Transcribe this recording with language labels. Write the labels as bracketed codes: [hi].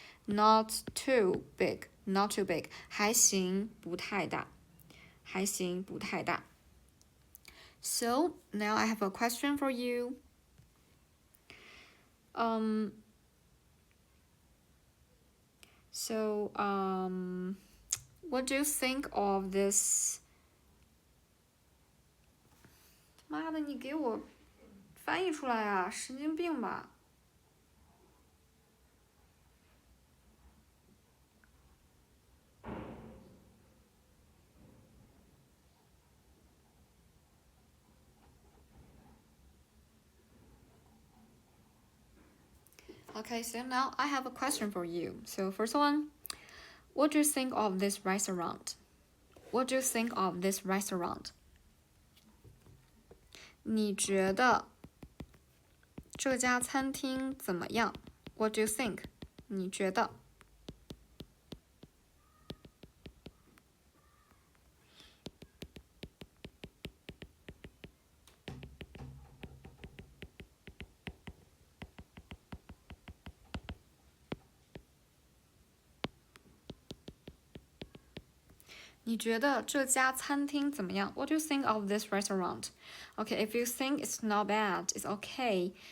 [en] Not too big. Not too big. [zh] 还行。不太大。还行。不太大。 [en] So now I have a question for you. What do you think of this? [zh] 妈的，你给我翻译出来啊！神经病吧！ [en] Okay, so now I have a question for you. So first one, what do you think of this restaurant? What do you think of this restaurant? [zh] 你觉得这家餐厅怎么样？ [en] What do you think? [zh] 你觉得？你觉得这家餐厅怎么样？ [en] What do you think of this restaurant? Okay, if you think it's not bad, it's okay.